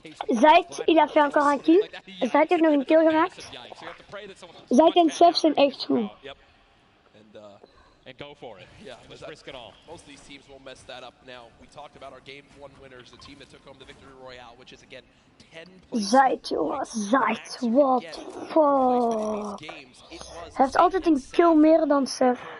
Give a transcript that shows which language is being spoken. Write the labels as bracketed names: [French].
[French] Zait, il a fait encore un kill. [Dutch] Zait heeft nog een kill gemaakt. Zait en Seth zijn echt goed. [English] And go for it. Yeah, just risk it all. Most of these teams will mess that up now. We talked about our game 1 winners, the team that took home the victory royale, which is again 10 places. [Dutch] Zait, jongens, Zait, [English] what fuck. [Dutch] Hij heeft altijd een kill meer dan Seth.